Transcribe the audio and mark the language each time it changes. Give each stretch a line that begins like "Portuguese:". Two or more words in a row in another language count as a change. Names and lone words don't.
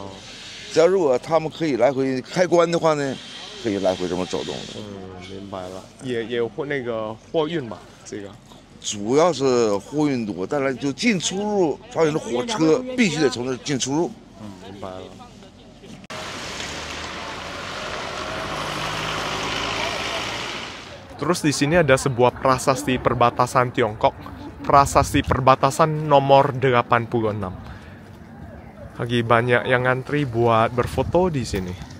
Chinese: 只要如果他们可以来回开关的话呢，可以来回这么走动的。明白了。也有那个货运吧，这个。主要是货运多，当然就进出入朝鲜的火车必须得从这进出入。明白了。
Indonesian: Terus di sini ada sebuah prasasti perbatasan Tiongkok, prasasti perbatasan nomor 86. Lagi banyak yang ngantri buat berfoto di sini.